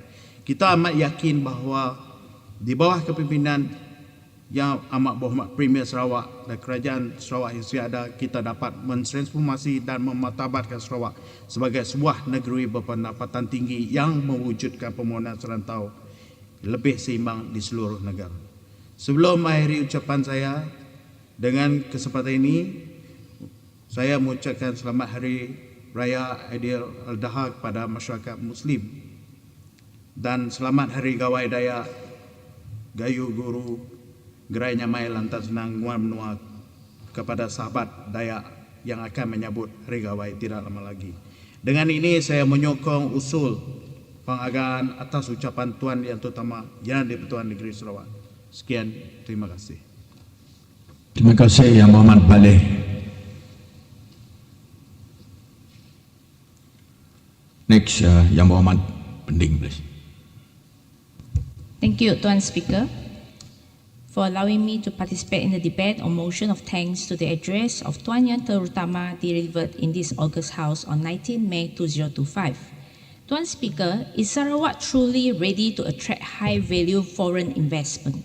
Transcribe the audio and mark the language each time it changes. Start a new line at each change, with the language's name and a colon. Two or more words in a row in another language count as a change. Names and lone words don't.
Malay: Kita amat yakin bahawa di bawah kepimpinan yang amat berhormat Premier Sarawak dan Kerajaan Sarawak yang ada, kita dapat mentransformasi dan memartabatkan Sarawak sebagai sebuah negeri berpendapatan tinggi yang mewujudkan permohonan serantau lebih seimbang di seluruh negara. Sebelum mengakhiri ucapan saya, dengan kesempatan ini saya mengucapkan selamat Hari Raya Aidil-Adha kepada masyarakat Muslim dan selamat Hari Gawai Dayak
Iban: Gayu Guru Gerai Nyamai Lantas Senang Nguan Menua
Malay: kepada sahabat Dayak yang akan menyambut Hari Gawai tidak lama lagi. Dengan ini saya menyokong usul penghargaan atas ucapan Tuan Yang Terutama Yang di-Pertuan Negeri Sarawak. Sekian, terima kasih. Terima kasih Yang Berhormat Baleh.
English: Next,
Malay: Yang Berhormat
English: Pending, please. Thank you, Tuan Speaker, for allowing me to participate in the debate on motion of thanks to the address of
Malay: Tuan Yang Terutama
English: delivered in this August House on 19 May 2025. Tuan Speaker, is Sarawak truly ready to attract high-value foreign investment?